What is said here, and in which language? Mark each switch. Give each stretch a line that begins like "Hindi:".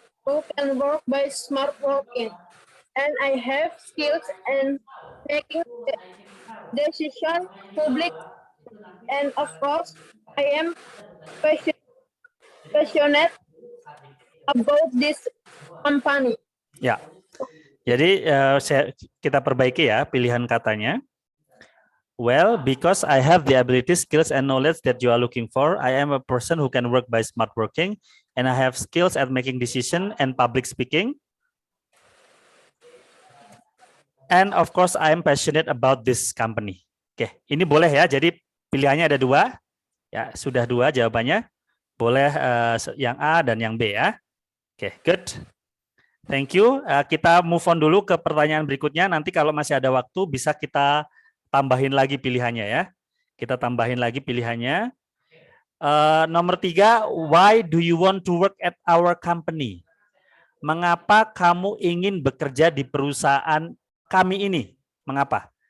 English: who can work by smart working, and I have skills in making decisions public, and of course, I am passionate about this company.
Indonesian: Ya. Jadi kita perbaiki ya pilihan katanya.
English: Well, because I have the ability, skills, and knowledge that you are looking for, I am a person who can work by smart working, and I have skills at making decision and public speaking. And of course, I am passionate about this company.
Indonesian: Oke, ini boleh ya. Jadi pilihannya ada dua. Ya, sudah dua jawabannya. Boleh yang A dan yang B ya. Oke, good.
English: Thank you.
Indonesian: Kita move on dulu ke pertanyaan berikutnya. Nanti kalau masih ada waktu bisa kita tambahin lagi pilihannya ya. Kita tambahin lagi pilihannya. Nomor 3,
English: why do you want to work at our company?
Indonesian: Mengapa kamu ingin bekerja di perusahaan kami ini? Mengapa?